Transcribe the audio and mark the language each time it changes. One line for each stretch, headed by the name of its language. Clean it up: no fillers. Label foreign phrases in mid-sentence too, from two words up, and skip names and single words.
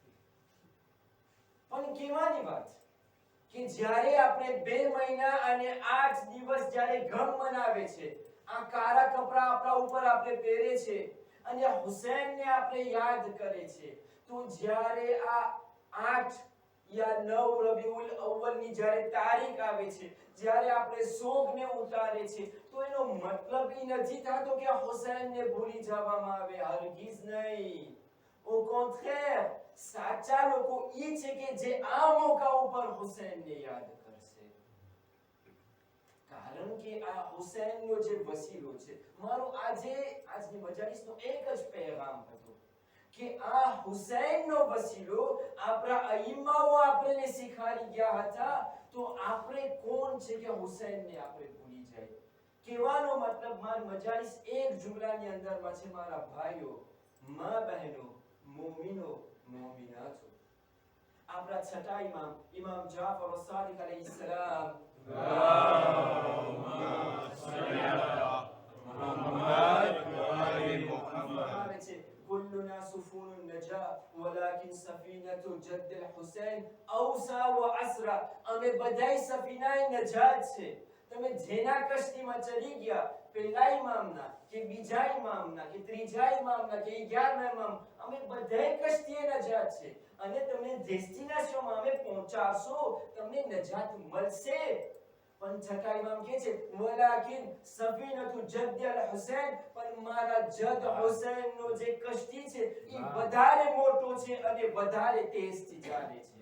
Gujarati: પણ કેવાની વાત કે જ્યારે આપણે 2 મહિના અને 8 દિવસ જ્યારે ગમ મનાવે છે, આ કાળા કપડા આપણા ઉપર આપણે પહેરે છે અને હુસૈનને આપણે યાદ કરે છે, તો જ્યારે આ 8 या 9 રબીઉલ અવ્વલની જ્યારે તારીખ આવે છે, જ્યારે આપણે શોકને ઉતારે છે, તો એનો મતલબ એ નથી થતો કે હુસૈનને ભૂલી જવામાં આવે. હરગીઝ નહીં.
French: au contraire,
Gujarati: સાચા લોકો એ છે કે જે આ મોકા ઉપર હુસૈનને યાદ કરશે. કારણ કે આ હુસૈનનો જે વસીલો છે. મારો આજની મજાલિસનો એક જ પેગામ હતો કે આ હુસૈનનો વસીલો આપણા અઈમાઓ આપણને શીખવાડી ગયા હતા, તો આપણે કોણ છે કે હુસૈનને આપણે ભૂલી જાય? કહેવાનો મતલબ મારી મજાલિસ એક જુમલાની અંદરમાં છે, મારા ભાઈઓ, મા બહેનો, મોમિનો, મોમિનાતો. આપણા છઠ્ઠા ઇમામ જાફર સાદિક અલૈહિસ્સલામ
Arabic: كلنا سفون النجاة ولكن سفينة جد الحسين أوسع وأسرع. أمي بداي سفينة نجاة છે.
Gujarati: તમે જેના કશ્તીમાં ચડી ગયા, પહેલા ઇમામના કે બીજા ઇમામના કે ત્રીજા ઇમામના કે 11મા ઇમામ, અમે બધાય કશ્તીએ નજાત છે અને તમને ડેસ્ટિનેશનમાં અમે પહોંચાડશો, તમને નજાત મળશે. પણ છઠ્ઠા ઇમામ કહે છે
Arabic: ولكن سفينة جد الحسين,
Gujarati: પણ મારા જદ હુસૈનનો જે કશ્તી છે એ વધારે મોટો છે અને વધારે તેજથી ચાલે છે.